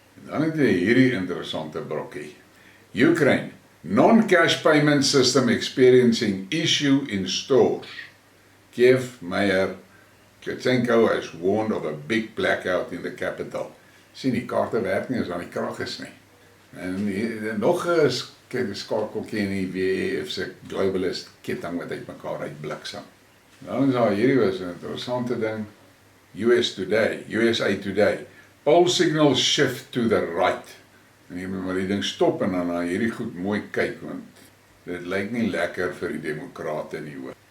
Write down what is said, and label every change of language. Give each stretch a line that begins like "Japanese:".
Afrikaans: En dan het jy hierdie interessante brokkie.
English: Ukraine, non-cash payment system experiencing issue in stores. Kiev Mayor Klitschko has warned of a big blackout in the capital.
Afrikaans: Sien, die kaarte werk nie as aan die krag is nie. En nog 'n skakeltjie in die WEF se globalist ketting wat uitmekaar uitbliksem. Nou is daar hierdie was 'n interessante ding. USA Today.
English: All signals shift to the right.
Afrikaans: En jy moet maar die ding stop en dan na hierdie goed mooi kyk, want dit lyk nie lekker vir die demokrate nie hoor.